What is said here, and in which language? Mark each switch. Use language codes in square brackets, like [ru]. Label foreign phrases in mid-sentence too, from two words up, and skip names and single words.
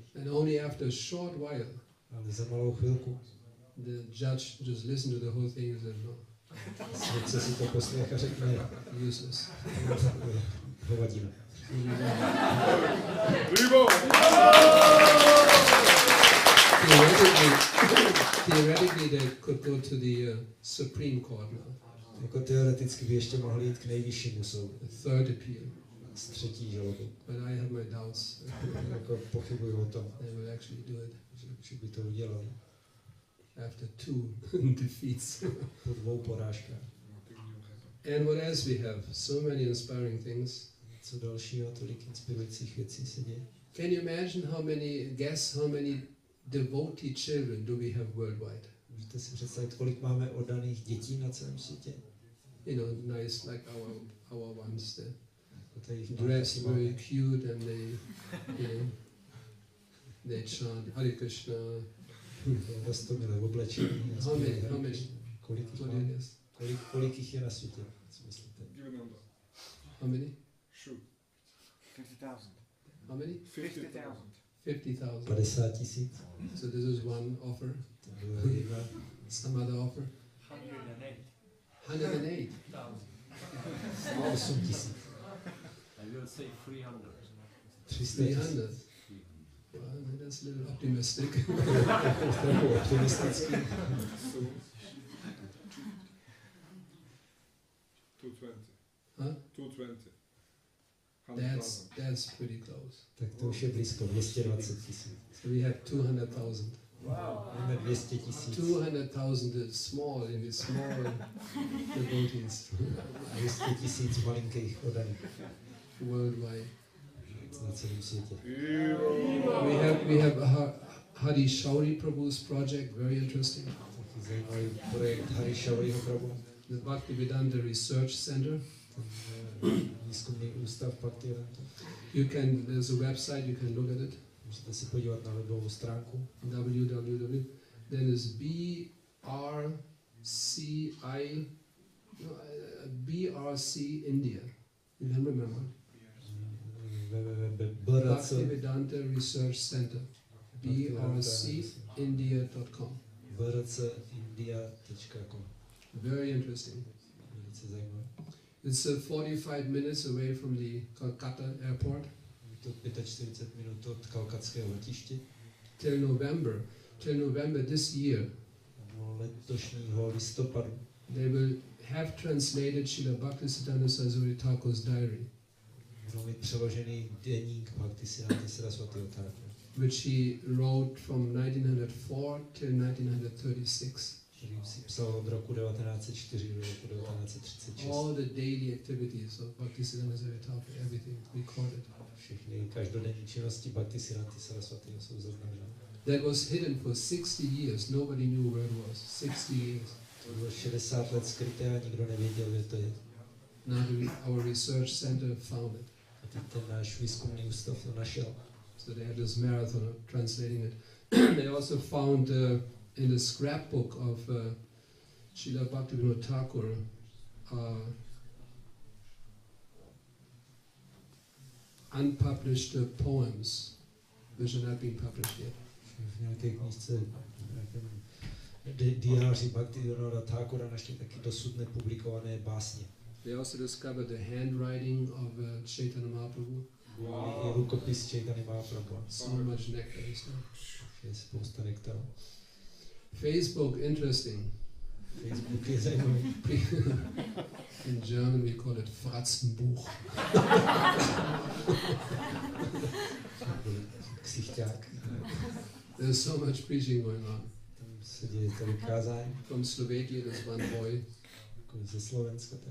[en] And only after a short while, [cs] Ale za malou chvilku [en] the judge just listened to the whole thing and said, no, [cs] svědce si to poslech a řekne, [en] useless. [cs] hovadina. [en] Theoretically, they could go to the Supreme Court now. [cs] Jako teoreticky by ještě mohli jít k nejvyššímu soudu. [en] The third appeal. [cs] S třetí žalobou. [en] But I have my doubts. [cs] Jako pochybuji o tom, [en] They will actually do it. [cs] že by to udělali. [en] After 2 defeats. [cs] Po 2 porážkách. [en] And what else we have? So many inspiring things. [cs] Co dalšího, tolik inspirujících věcí se děje. [en] Can you imagine guess how many devotee children do we have worldwide? [cs] Můžete si představit, kolik máme oddaných dětí na celém světě? [en] You know, nice like our ones. They're [cs] Jako [en] dressed very cute and they chant Hare Krishna. [cs] Roztomilé oblečení. [en] How many? [cs] Kolik jich [en] What [cs] máme? [en] it is? [cs] Kolik jich je na světě? Co myslíte? [en] How many? Shoot. 50,000. How many? 50,000. 50,000. [cs] 50 000. [en] So this is one offer. [cs] To byla jedna. [en] Some other offer? 108. [cs] 8 000. [en] I will say 300. [cs] 300 000. [en] 300. Well, that's a little optimistic. [cs] Trochu optimistický. [en] 220. Huh? 220. That's pretty close. [cs] Tak to už je blízko, 220 000. [en] So we have 200,000. [cs] Máme 200 000. [en] 200,000 is small, in the small devotees [cs] 200 000 malinkých oddaných [en] worldwide. [cs] na celém světě. [en] We have Hari Shauri Prabhu's project, very interesting. [cs] Taky zajímavý projekt Hari Shauriho Prabhu. [en] The Bhaktivedanta Research Center. [cs] Výzkumný ústav Bhaktivedanta. [en] There's a website, you can look at it. [cs] Můžete si podívat na webovou stránku. [en] www. Then is BRC India. You can remember. Bhaktivedanta Research Center. brcindia.com. brcindia.com. Very interesting. [cs] Velice zajímavé. [en] It's 45 minutes away from the Kolkata airport. [cs] Je to 45 minut od kalkatského letiště. [en] Till November this year, [cs] letošního listopadu [en] they will have translated Srila Bhaktisiddhanta Saraswati Thakur's diary, [cs] budou mít přeložený deník Bhaktisiddhanta Saraswatiho Thakura, [en] which he wrote from 1904 till 1936. [cs] který si psal od roku 1904 do roku 1936. [en] All the daily activities of Bhaktisiddhanta Saraswati Thakur, everything recorded. [cs] Všechny každodenní činnosti Bhaktisiddhanta Saraswatiho jsou zaznamenány. [en] That was hidden for 60 years. Nobody knew where it was. 60 years. [cs] To bylo 60 let skryté a nikdo nevěděl, kde to je. [en] Now our research center found it. [cs] A teď ten náš výzkumný ústav to našel. [en] So they had this marathon of translating it. They also found in the scrapbook of Srila Bhaktivinoda Thakur unpublished poems which are not being published yet. [cs] V nějaké knížce, diáři Bhaktivinoda Thakura našli taky dosud nepublikované básně. [en] They also discovered the handwriting of Chaitanya Mahaprabhu. [cs] Je rukopis Chaitanya Mahaprabhu. [en] So much nectar and stuff. [cs] Je spousta nektaru. [en] Facebook, interesting. [cs] Facebook je zajímavý. [en] In German we call it Fratzenbuch. [cs] Ksichťák. [en] There's so much preaching going on. [cs] Tam se děje tolik kázání. [en] From Slovakia, there's one boy, [cs] Ze Slovenska tady.